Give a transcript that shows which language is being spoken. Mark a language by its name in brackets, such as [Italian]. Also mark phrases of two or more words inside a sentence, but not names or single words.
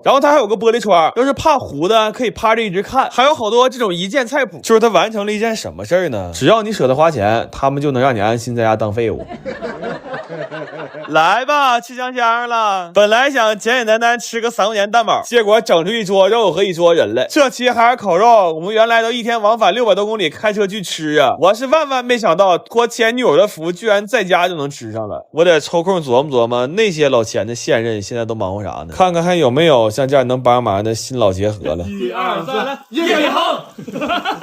[Chinese] 然後它還有個玻璃窗，要是怕糊的可以趴着一直看。還有好多這種一鍵菜譜，就是它完成了一件什麼事兒呢？只要你捨得花錢，他們就能讓你安心在家當廢物。來吧，吃香香了。本來想簡簡單單吃個3塊錢蛋堡，結果整出一桌肉和一桌人來。這期還是烤肉，我們原來都一天往返600多公里開車去吃啊！我是萬萬沒想到，托前女友的福，居然在家就能吃上了。我得抽空琢磨琢磨，那些老錢的現任現在都忙活啥呢？看看還有沒有像這樣能幫忙的新老結合了。1、2、3，來，葉航。